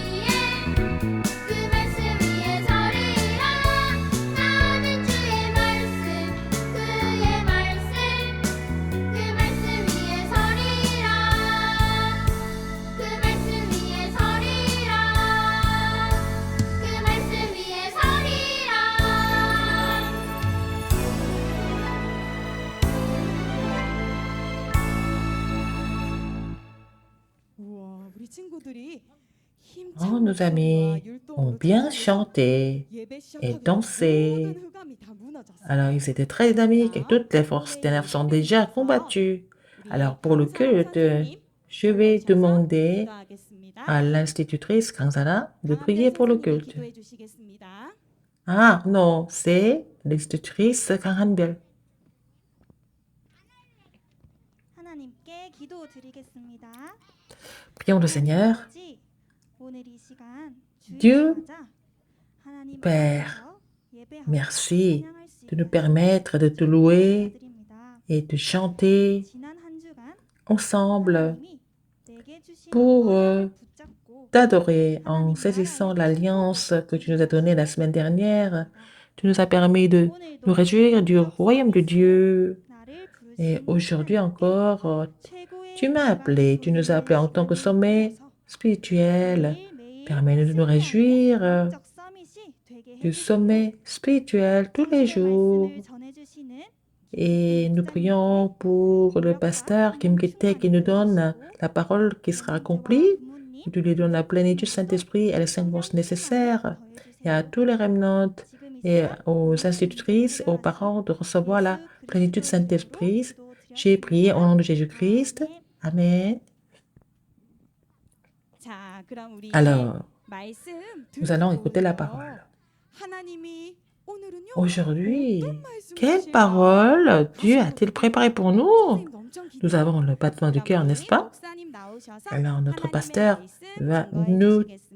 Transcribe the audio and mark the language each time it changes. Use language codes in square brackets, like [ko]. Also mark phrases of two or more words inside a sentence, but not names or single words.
[ko] 위에 서리라 나는 주의 말씀 그의 말씀 그 말씀 위에 서리라 그 말씀 위에 서리라 그 말씀 위에 서리라 우와, 우리 친구들이 [fr] Oh, nos amis ont bien chanté et dansé. Alors, ils étaient très dynamiques et toutes les forces des nerfs sont déjà combattues. Alors, pour le culte, je vais demander à l'institutrice Kansana de prier pour le culte. Ah, non, c'est l'institutrice Kanghanbel. [ko] 하나님께 기도드리겠습니다. [fr] Prions le Seigneur. [ko] 아버지, 오늘 이 시간 [fr] Dieu, [ko] 주일을 맞아 하나님 [fr] Père, [ko] 앞에서 예배하고 [fr] Merci [ko] 찬양할 수 [fr] de nous [ko] 있는 [fr] permettre de te louer [ko] 감사드립니다. [fr] et de chanter [ko] 지난 한 주간 [fr] ensemble [ko] 하나님이 내게 주신 [fr] pour [ko] 언약을 붙잡고 [fr] t'adorer en saisissant l'alliance que tu nous as donnée la semaine dernière. Tu nous as permis de nous réjouir du royaume de Dieu [ko] 나를 부르신 [fr] Et aujourd'hui encore, [ko] 최고의 [fr] tu m'as appelé, tu nous as appelés en tant que sommet spirituel. [ko] 매일매일 [fr] Permets-nous de nous [ko] 승리하는 [fr] réjouir [ko] 영적 서밋이 되게 [fr] du [ko] 해주세요. [fr] sommet spirituel tous les [ko] 성신의 [fr] jours. [ko] 말씀을 전해주시는 [fr] Et nous prions pour le pasteur Kim Kite qui nous donne la parole qui sera accomplie. Tu lui donnes la plénitude du Saint-Esprit et les 5 forces nécessaires. Et à tous les remnants et aux institutrices, aux parents de recevoir la plénitude du Saint-Esprit. J'ai prié au nom de Jésus-Christ. Amen. [ko] 자, 그럼 우리 [fr] Alors, [ko] 말씀 [fr] nous allons écouter la [ko] 들어보고요. [fr] parole. [ko] 하나님이 오늘은요, [fr] Aujourd'hui, [ko] 어떤 말씀을 [fr] quelle [ko] 주실까? [fr] parole Dieu a-t-il préparé pour nous? [ko] 선생님도 엄청 [fr] Nous [ko] 기대해요. [fr] avons le battement du [ko] 그럼 [fr] cœur, [ko] 우리 [fr] n'est-ce pas? [ko] 목사님 나오셔서 [fr] Alors, notre [ko] 하나님의 [fr] pasteur [ko] 말씀 [fr] va [ko] 증거해 [fr] nous [ko] 주시겠습니다.